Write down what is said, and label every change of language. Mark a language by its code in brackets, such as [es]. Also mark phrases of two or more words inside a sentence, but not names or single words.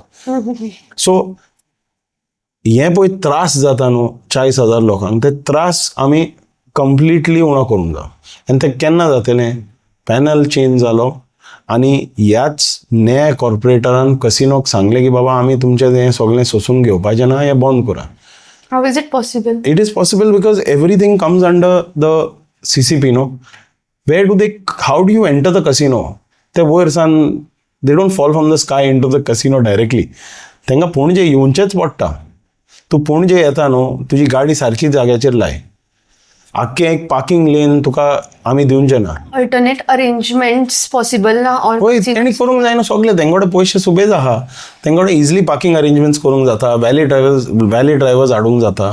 [kok] सो हे पळय त्रास जाता न्हू 40,000 लोकांक, ते त्रास आमी कंप्लिटली उणो करूंक जाय. आनी तें केन्ना जातलें? [en] panel change [kok] जालो आनी ह्याच नया कॉर्पोरेटरान कसिनोक सांगलें की बाबा आमी तुमचें हें सगळें सोसून घेवपाचें ना, हें बंद करा. [en] how is it possible? It is possible because everything comes under the CCP नो, how do you enter the casino? [kok] ते वयर सान [en] they don't fall from the sky in to the casino directly. [kok] तांकां पणजे येवचेंच पडटा. तूं पणजे येता न्हू, तुजी गाडी सारकी जाग्याचेर लाय. आख्खें एक पार्किंग लेन तुका आमी दिवचें ना. [en] alternate arrangements possible ना? [kok] होय, तेणी करूंक जायना सगळें. तेंकोडे पयशे सुबेज आहा, तेंकोडे [en] easily parking arrangements [kok] करूंक जाता, [en] valet drivers [kok] हाडूंक जाता.